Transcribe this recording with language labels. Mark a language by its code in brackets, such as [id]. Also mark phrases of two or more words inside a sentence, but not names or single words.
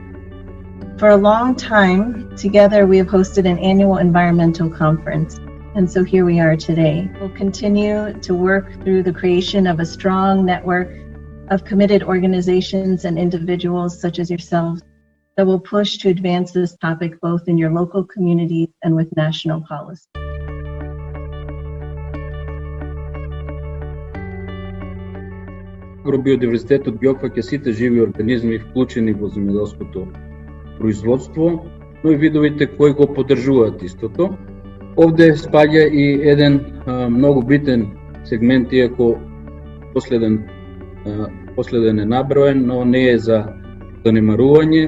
[en] For a long time, together we have hosted an annual environmental conference. And so here we are today. We'll continue to work through the creation of a strong network of committed organizations and individuals such as yourselves that will push to advance this topic both in your local communities and with national policy. [mk] Агробиодиверзитетот ги опфаќа сите живи организми вклучени во земјоделското производство, но и видовите кои го поддржуваат истото. Овде спаѓа и еден многу битен сегмент, иако последен е наброен, но не е за занемарување.